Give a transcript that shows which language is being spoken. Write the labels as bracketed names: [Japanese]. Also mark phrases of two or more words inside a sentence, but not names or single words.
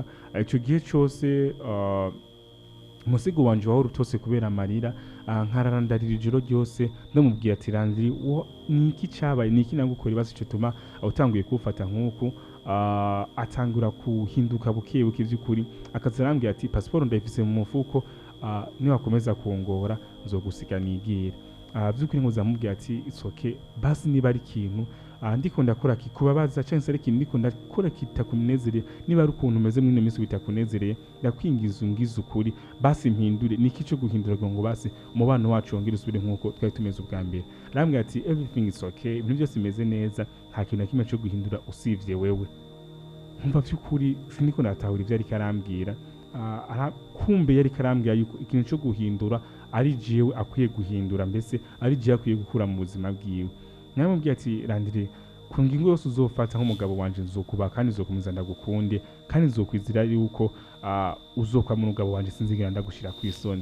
[Rundi] Icyo gihe cyose umusigo wanje wahora utose kubera amarira, nkararandarira ijoro ryose ndamubwira ati Landry, niki cyabaye, niki nagukora ibibazo cyatuma utanguye kufata nk'uku. Atangura kuhinduka buke buke, by'ukuri akazarambwira ati passport ndayifise mu mufuko, niwakomeza kungora nzogusiga nigire. By'ukuri nkuzamubwira ati [English] it's okay, [Rundi] basi niba ari ikintu ndiko ndakora kikubabaza, cyangwa se ari ikintu ndiko ndakora kitakunezereye, niba ari ukuntu umeze muri ino minsi bitakunezereye, ndakwingiza ungize ukuri, basi mpindure. Niki cyo guhindura ngo basi umubano wacu wongere usubire nk'uko twari tumeze ubwa mbere. Arambwira ati [English] everything is okay, [Rundi] ibintu byose bimeze neza, nta kintu na kimwe cyo guhindura usivye wewe. Nkumva by'ukuri siniko natahura ibyo ari karambwira, kumbe yari karambwira yuko ikintu cyo guhindura ari jewe akwiye guhindura, mbese ari jewe akwiye gukura mu buzima bwiwe. Namubwiye ati Landry, ku ngingo yose uzofata nk'umugabo wanje nzokuba, kandi nzokomeza ndagukunde, kandi nzokwizira yuko uzokwa mu mugabo wanje, sinzigera ndagushira ku isoni.